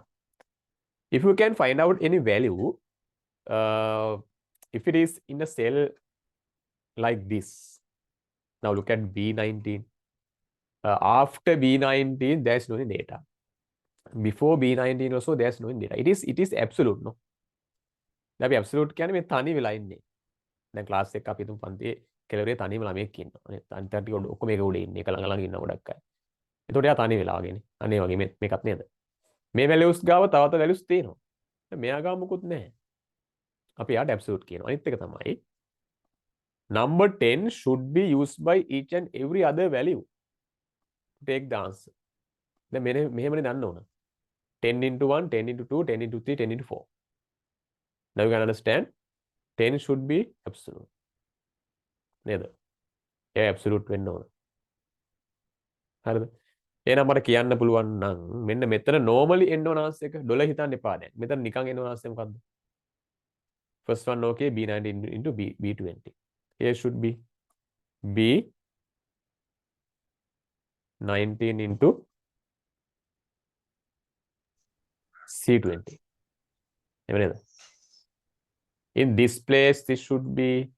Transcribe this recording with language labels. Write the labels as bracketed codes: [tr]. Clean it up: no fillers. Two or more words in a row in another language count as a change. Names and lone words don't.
[en] If you can find out any value, if it is in a cell like this. Now look at B19. After B19, there's no data. Before B19 also, there's no data. It is absolute, no? That absolute [si] කියන්නේ මේ තනි වෙලා ඉන්නේ. දැන් ක්ලාස් එක අපි තුන් පන්තියේ කෙලවරේ තනියම ළමයෙක් ඉන්නවා. අනිත් ටික ඔක්කොම මේක උඩ ඉන්නේ. එක ළඟ ළඟ ඉන්න ගොඩක් අය. එතකොට එයා තනි වෙලා වගේනේ. අනේ වගේ මේකත් නේද? මේ values ගාව තවත් values තියෙනවා. මෙයා ගාව මොකුත් නැහැ. අපි යාට absolute කියනවා. අනිත් එක තමයි [en] number 10 should be used by each and every other value to take the answer. [si] දැන් මෙහෙමනේ දන්න ඕන. [en] 10 into 1, 10 into 2, 10 into 3, 10 into 4. Now you can understand 10 should be absolute. [si] නේද? ඒ absolute වෙන්න ඕන. හරිද? එහෙනම් මට කියන්න පුළුවන් නම් මෙන්න මෙතන normally එන්න ඕන answer එක ඩොලර් හිතන්න එපා දැන්. මෙතන නිකන් එන්න ඕන answer මොකද්ද? [en] First one okay B19 into B20. Here should be B19 into C20. In this place, this should be